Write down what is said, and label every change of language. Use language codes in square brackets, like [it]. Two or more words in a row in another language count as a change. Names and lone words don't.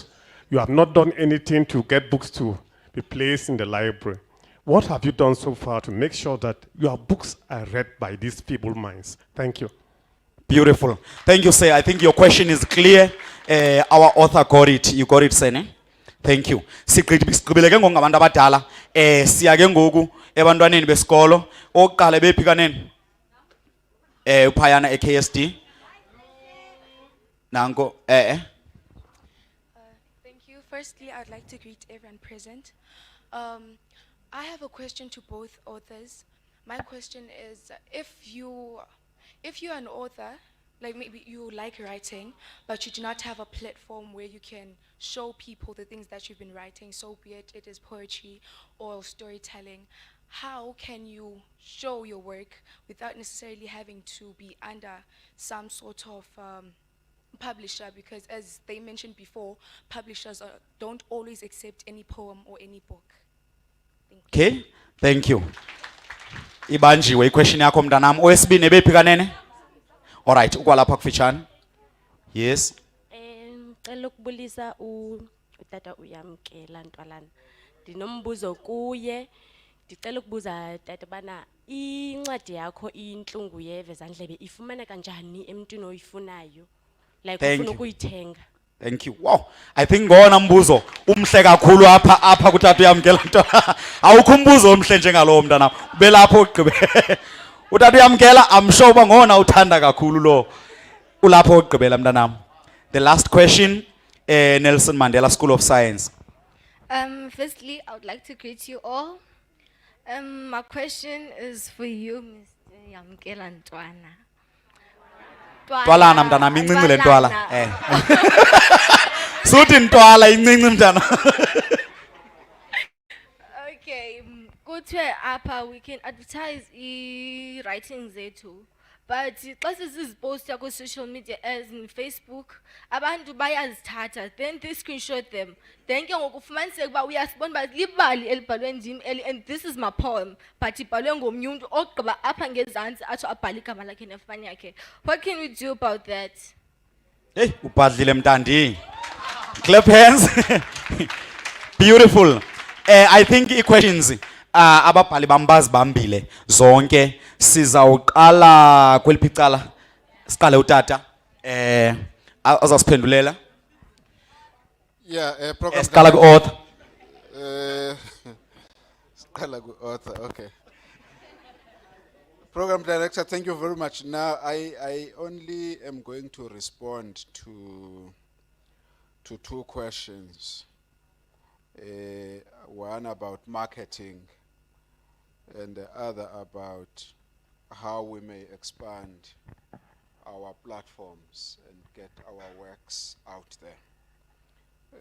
[en] You have not done anything to get books to be placed in the library. What have you done so far to make sure that your books are read by these feeble minds? Thank you. Beautiful. Thank you, sir. I think your question is clear. Our author got it. You got it, Sene. Thank you. [xh] Sigqibeleke ngabantu abadala. Siya ke ngoku ebantwaneni besikolo oqale bephi kanene. Upayana KSD. Nango, [en] Thank you. Firstly, I'd like to greet everyone present. I have a question to both authors. My question is, if you're an author, like maybe you like writing, but you do not have a platform where you can show people the things that you've been writing, so be it is poetry or storytelling, how can you show your work without necessarily having to be under some sort of publisher? Because as they mentioned before, publishers don't always accept any poem or any book. Okay, thank you. [xh] Ibanjiwe question yakho mntanam. Owesibini ebephi kanene? [en] All right, [xh] ukwalapha kufitshane. [en] Yes. [xh] Ngicela ukubulisa utata uyamkela Ntwalana. Ndinombuzo kuye. Ndicela ukubuza tata bana incwadi yakho inhlungu yeve zandlebe ifumana kanjani emntwini oyifunayo? [en] Like Thank [xh] ufuna [en] you. [xh] ukuyithenga. [en] Thank you. Wow. I think [xh] ngona mbuzo umhle kakhulu apha kutata uyamkela Ntwalana. Awukho umbuzo omhle njengalowo mntana. Ubelapho ugqibe. Utata uyamkela, [en] I'm sure [xh] uba ngona uthanda kakhulu lo. Ulapho ugqibela mntanam. [en] The last question, Nelson Mandela School of Science. Firstly, I would like to greet you all. My question is for you, Mr. Yamkela Ntwana. [xh] Ntwalana mntanam, incinci le ntwala. Suthi ntwala incinci mntana. [en] Okay, [xh] kuthiwe apha [en] we can advertise writing zethu. [xh] But xa siziposta ku [en] social media as in Facebook, [xh] abantu bayazithatha, [en] then they screenshot them. [xh] Then ke ngoku ufumaniseka uba uyasibona uba libali elibhalwe ndim [en] and this is my poem, but [xh] ibhalwe ngomnye umntu ogqiba apha ngezantsi atsho abhale igama lakhe nefani yakhe. [en] What can we do about that? [xh] Hey, ubhadlile mntandi. [en] Clap hands. Beautiful. I think questions [xh] ababhali bambazi bambile zonke sizawuqala kweliphi icala siqale utata azasiphendulela. [en] Yeah, program. [xh] Siqala ku-author. Siqala ku-author, okay. [en] Program director, thank you very much. Now, I only am going to respond to two questions. One about marketing and the other about how we may expand our platforms and get our works out there.